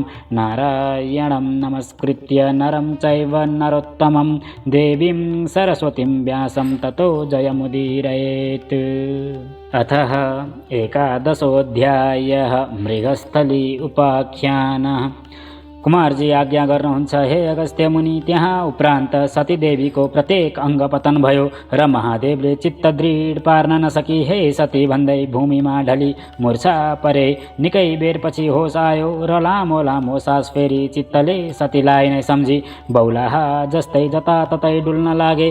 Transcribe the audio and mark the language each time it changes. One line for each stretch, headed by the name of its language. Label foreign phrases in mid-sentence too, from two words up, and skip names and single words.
Sanskrit: नारायणं नमस्कृत्य नरं चैव नरोत्तमं देवीं सरस्वतीं व्यासं ततो जयमुदीरयेत्। अथः एकादशोऽध्यायः मृगस्थली उपाख्यानः।
Nepali: कुमारजी आज्ञा गर्नुहुन्छ, हे अगस्त्य मुनि। त्यहाँ उपरान्त सतीदेवीको प्रत्येक अङ्ग पतन भयो र महादेवले चित्त दृढ पार्न नसकी हे सती भन्दै भूमिमा ढली मूर्छा परे। निकै बेरपछि होस आयो र लामो लामो सास फेरी चित्तले सतीलाई नै सम्झी बौलाहा जस्तै जताततै डुल्न लागे।